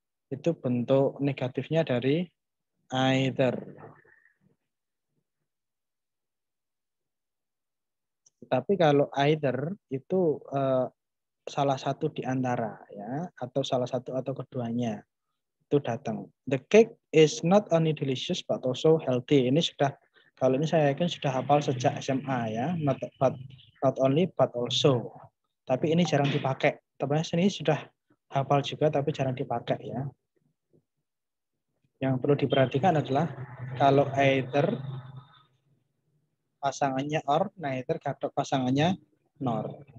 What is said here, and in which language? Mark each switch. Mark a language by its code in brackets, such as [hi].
[id] Itu bentuk negatifnya dari either. Tapi kalau either itu salah satu di antara ya, atau salah satu atau keduanya itu datang. [en] The cake is not only delicious but also healthy. [id] Ini sudah, kalau ini saya yakin sudah hafal sejak SMA ya, not only but also. Tapi ini jarang dipakai. Teman-teman sini sudah hafal juga tapi jarang dipakai ya. Yang perlu diperhatikan adalah kalau either pasangannya or, neither gadok pasangannya nor.